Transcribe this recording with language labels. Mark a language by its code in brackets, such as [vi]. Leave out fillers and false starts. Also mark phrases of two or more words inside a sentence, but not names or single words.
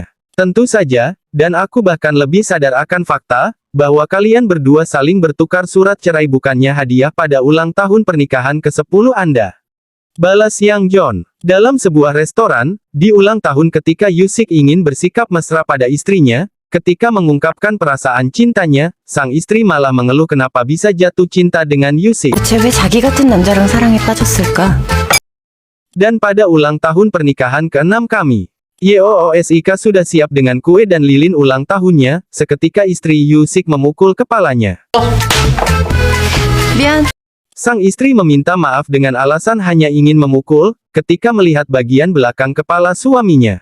[id] Tentu saja, dan aku bahkan lebih sadar akan fakta, bahwa kalian berdua saling bertukar surat cerai bukannya hadiah pada ulang tahun pernikahan ke-10 Anda. Balas Yang Jon. Dalam sebuah restoran, di ulang tahun ketika Yusik ingin bersikap mesra pada istrinya, ketika mengungkapkan perasaan cintanya, sang istri malah mengeluh kenapa bisa jatuh cinta dengan Yusik. [ko] 대체 왜 자기 같은 남자랑 사랑에 빠졌을까? [id] Dan pada ulang tahun pernikahan ke-6 kami, YOOSIK sudah siap dengan kue dan lilin ulang tahunnya, seketika istri Yusik memukul kepalanya. [ko] 미안. [id] Sang istri meminta maaf dengan alasan hanya ingin memukul, ketika melihat bagian belakang kepala suaminya.